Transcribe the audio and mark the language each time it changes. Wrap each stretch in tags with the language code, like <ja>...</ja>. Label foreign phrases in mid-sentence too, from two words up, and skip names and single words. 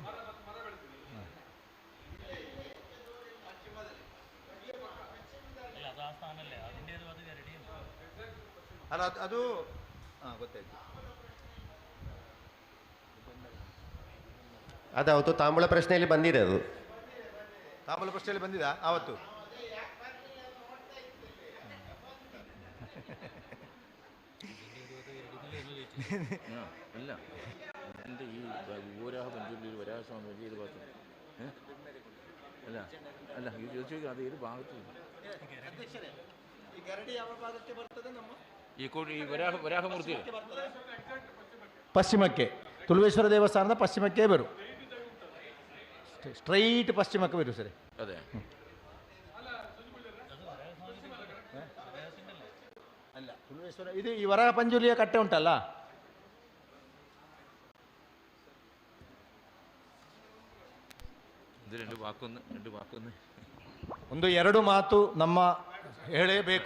<kn>ಅಲ್ಲ ಅದು ಹಾಂ ಗೊತ್ತಾಯ್ತು. ಅದವತ್ತು ತಾಂಬೂಲ ಪ್ರಶ್ನೆಯಲ್ಲಿ ಬಂದಿದೆ. ಅದು ತಾಂಬೂಲ ಪ್ರಶ್ನೆಯಲ್ಲಿ ಬಂದಿದ ಆವತ್ತು.</kn> <ml>അല്ല എൻ്റെ ഈ ഊരാഹ പഞ്ചുള്ളിയിൽ വരാസ്വാമി വലിയ ഏത് ഭാഗത്ത് അല്ല അല്ല ഇത് ചോദിച്ചു അത് ഏത് ഭാഗത്ത്</ml> <kn>ಈ ವರಾಹಮೂರ್ತಿ ಪಶ್ಚಿಮಕ್ಕೆ, ತುಳುವೇಶ್ವರ ದೇವಸ್ಥಾನದ ಪಶ್ಚಿಮಕ್ಕೆ ಬರು, ಸ್ಟ್ರೈಟ್ ಪಶ್ಚಿಮಕ್ಕೆ ಬರು ಸರಿ. ಅದೇ ಅಲ್ಲ ತುಳುವೇಶ್ವರ ಇದು ಈ ವರಾಹ ಪಂಜುಲಿಯ ಕಟ್ಟೆ ಉಂಟಲ್ಲ, ಒಂದು ಎರಡು ಮಾತು ನಮ್ಮ ಹೇಳೇಬೇಕು.</kn>